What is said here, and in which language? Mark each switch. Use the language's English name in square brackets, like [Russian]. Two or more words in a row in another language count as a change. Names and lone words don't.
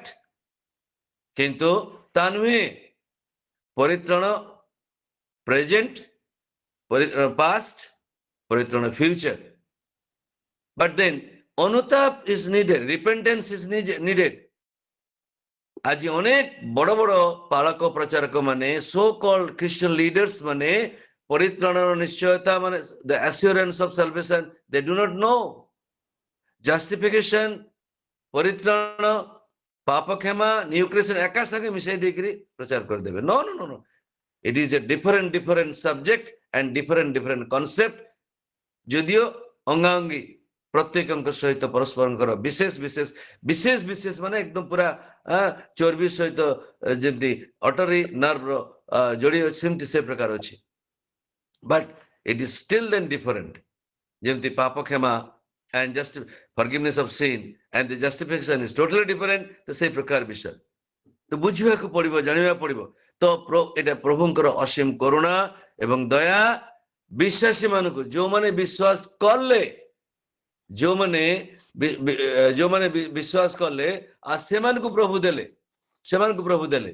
[Odia] କିନ୍ତୁ ତା ନୁହେଁ, ପରିତ୍ରାଣ ପ୍ରେଜେଣ୍ଟ, ପରିତ୍ରାଣ ପାଷ୍ଟ, ପରିତ୍ରାଣ ଫ୍ୟୁଚର। [English] but then ଅନୁତାପ is needed, repentance is needed, ରିପେଣ୍ଟେନ୍ସ ଇଜ ନିଡେଡ। [Odia] ଆଜି ଅନେକ ବଡ ବଡ ପାଳକ ପ୍ରଚାରକ ମାନେ, [English] so called Christian leaders [Odia] ମାନେ ପରିତ୍ରାଣର ନିଶ୍ଚୟତା, ମାନେ [English] the assurance of salvation, they do not know. justification, [Odia] ପରିତ୍ରାଣ, ପାପ କ୍ଷମା, [English] new creation [Odia] ଏକା ସାଙ୍ଗେ ମିଶାଇ ଦେଇକରି ପ୍ରଚାର କରିଦେବେ। [English] no no no no, it is a different subject and different concept। [Odia] ଯଦିଓ ଅଙ୍ଗାଅଙ୍ଗୀ ପ୍ରତ୍ୟେକଙ୍କ ସହିତ ପରସ୍ପରଙ୍କର ବିଶେଷ ମାନେ ଏକଦମ ପୁରା ଚର୍ବି ସହିତ ଯେମିତି ଅଟରୀ ନର୍ଭର ଯୋଡି ଅଛି, ସେମିତି ସେ ପ୍ରକାର ଅଛି। [English] but it is still then different. [Odia] ଯେମିତି ପାପ କ୍ଷମା [English] and just forgiveness of sin and the justification is totally different, [Odia] ତ ସେଇ ପ୍ରକାର ବିଷୟ ତ ବୁଝିବାକୁ ପଡିବ, ଜାଣିବାକୁ ପଡିବ। ତ ଏଟା ପ୍ରଭୁଙ୍କର ଅସୀମ କରୁଣା ଏବଂ ଦୟା ବିଶ୍ୱାସୀ ମାନଙ୍କୁ, ଯୋଉମାନେ ବିଶ୍ୱାସ କଲେ, ଯୋଉମାନେ ବିଶ୍ୱାସ କଲେ, ଆଉ ସେମାନଙ୍କୁ ପ୍ରଭୁ ଦେଲେ, ସେମାନଙ୍କୁ ପ୍ରଭୁ ଦେଲେ।